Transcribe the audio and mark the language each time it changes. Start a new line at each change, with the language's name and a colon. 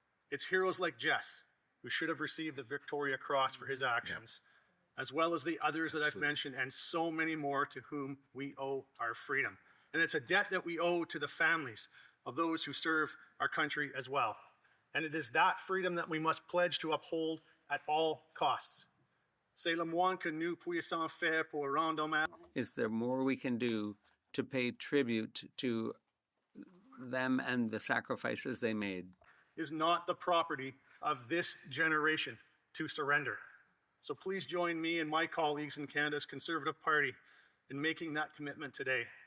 English: It's heroes like Jess who should have received the Victoria Cross for his actions, as well as the others that I've mentioned, and so many more to whom we owe our freedom. And it's a debt that we owe to the families of those who serve our country as well. And it is that freedom that we must pledge to uphold at all costs.
French: C'est le moins que nous puissions faire pour rendre hommage.
English: Is there more we can do to pay tribute to them and the sacrifices they made? Is not the property of this generation to surrender. So please join me and my colleagues in Canada's Conservative Party in making that commitment today.